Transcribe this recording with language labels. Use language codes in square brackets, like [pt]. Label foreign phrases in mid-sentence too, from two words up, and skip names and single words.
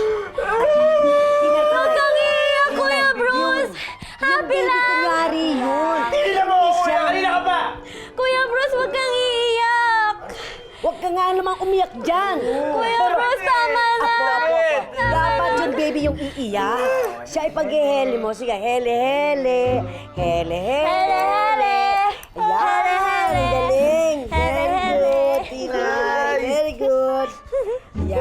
[tl] Huwag kang iiyak, Kuya Bruce! Happy lang! Kunyari yun. Tingnan mo! Kanina ka pa! Kuya Bruce, huwag kang iiyak! Huwag ka nga namang umiyak dyan. Kuya Bruce, tama na! Apo. Dapat yung baby yung iiyak. Siya ipag-hele mo. Sige, hele, hele. Hele, hele. Hele, hele. Ayan, Hele, hele. galing. Hele, [en] Very [tl] hele. [en] good, Tina. Very good.